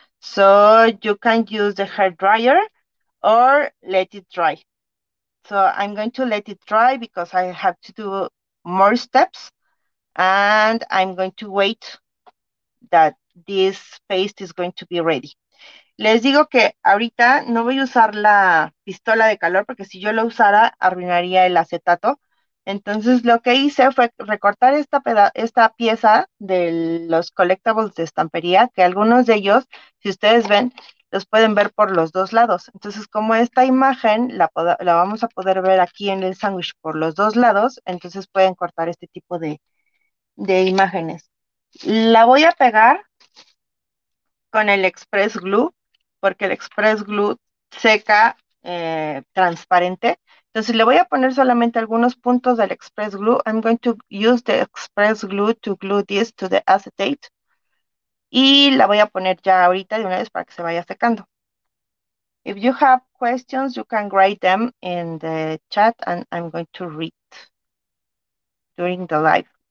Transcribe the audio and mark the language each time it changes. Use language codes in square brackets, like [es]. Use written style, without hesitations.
[en] So you can use the hair dryer or let it dry. So I'm going to let it dry because I have to do more steps, and I'm going to wait that this paste is going to be ready. [es] Les digo que ahorita no voy a usar la pistola de calor porque si yo lo usara arruinaría el acetato. Entonces lo que hice fue recortar esta pieza de los collectibles de estampería, que algunos de ellos, si ustedes ven, los pueden ver por los dos lados. Entonces, como esta imagen la vamos a poder ver aquí en el sándwich por los dos lados, entonces pueden cortar este tipo de imágenes. La voy a pegar con el Express Glue, porque el Express Glue seca transparente. Entonces le voy a poner solamente algunos puntos del Express Glue. [en] I'm going to use the Express Glue to glue this to the acetate. [es] Y la voy a poner ya ahorita de una vez para que se vaya secando. [en] If you have questions, you can write them in the chat and I'm going to read during the live.